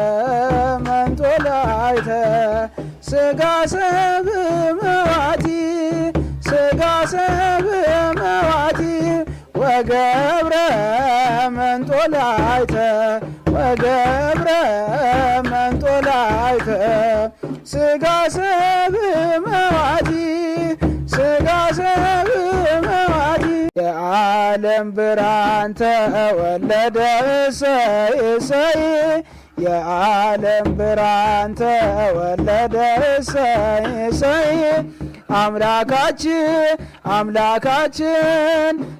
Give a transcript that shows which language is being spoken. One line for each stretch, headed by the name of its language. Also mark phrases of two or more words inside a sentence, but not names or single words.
Geez: መንጦላዕተ ስጋ ሰብ መዋቲ ስጋ ሰብ መዋቲ ወገብረ መንጦላዕተ ወገብረ መንጦላዕተ ስጋ ሰብ መዋቲ ስጋ ሰብ መዋቲ
Amharic: የዓለም ብርሃን ተወለደ እሰይ እሰይ የዓለም ብርሃን ተወለደ እሰይ እሰይ አምላካችን